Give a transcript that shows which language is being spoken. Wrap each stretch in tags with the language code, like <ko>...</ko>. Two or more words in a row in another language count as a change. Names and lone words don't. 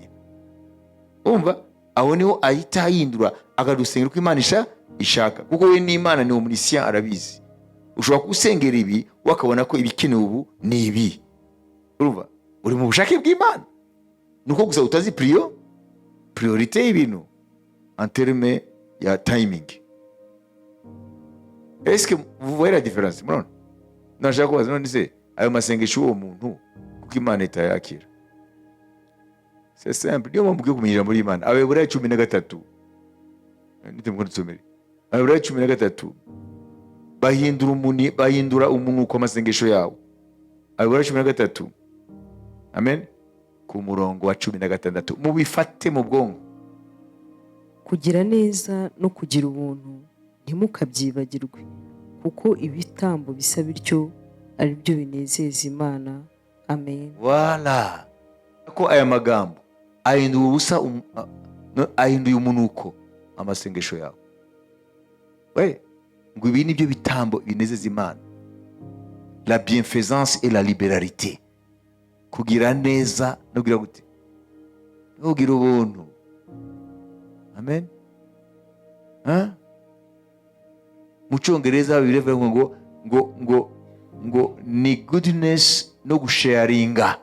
<rw>Umva, aho niho ahita ahindura akadusengera uko Imana ishaka, kuko we n'Imana ni omniscient, arabizi. Ushobora gusengera ibi wakabona ko ibikenewe ubu ni ibi. Urumva, uri mu bushake bw'Imana, nuko gusa utazi priorité y'ibintu</rw> <fr>en terme</fr> <rw>ya timing.</rw> <fr>Est-ce que vous voyez la différence?</fr> <rw>Murabona? Nashaka kubaza, none se ayo masengesho uwo muntu kuko Imana itayakira?</rw> <fr>C'est simple.</fr> <rw>Niyo mpamvu kumenya ijambo ry'Imana. Abaheburayo 13, nitemukunda tusomere. Abaheburayo 13 bahindura umuntu ku masengesho yawo. Abaheburayo 13, amen, ku murongo wa 16. Mubifate mu bwonko. Kugira neza no kugira ubuntu ntimukabyibagirwe, kuko ibitambo bisa bityo ari byo binezeza Imana. Amen. Voilà. Ko aya magambo ahinduye umunuko amasengesho yawe. Ngo ibi nibyo bitambo binezeza Imana.</rw> <fr>La bienfaisance et la libéralité.</fr> <rw>Kugira neza no kugira gute? No kugira ubuntu. Amen. Mu Cyongereza bivuga ngo ngo ni goodness no gusharinga.</rw>